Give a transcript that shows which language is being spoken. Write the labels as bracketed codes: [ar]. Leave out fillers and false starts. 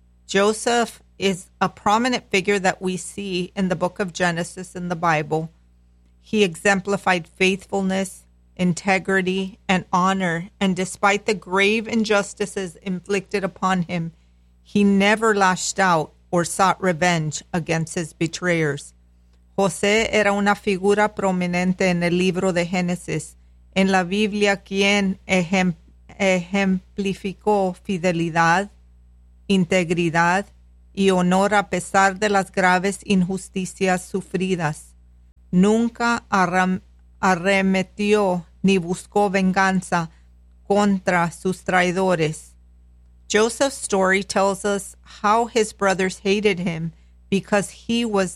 [en] Joseph is a prominent figure that we see in the book of Genesis in the Bible. He exemplified faithfulness, integrity, and honor. And despite the grave injustices inflicted upon him, he never lashed out or sought revenge against his betrayers. [es] José era una figura prominente en el libro de Génesis. En la Biblia, quien ejemplificó fidelidad, integridad y honor a pesar de las graves injusticias sufridas. Nunca arremetió ni buscó venganza contra sus traidores. [en] Joseph's story tells us how his brothers hated him because he was their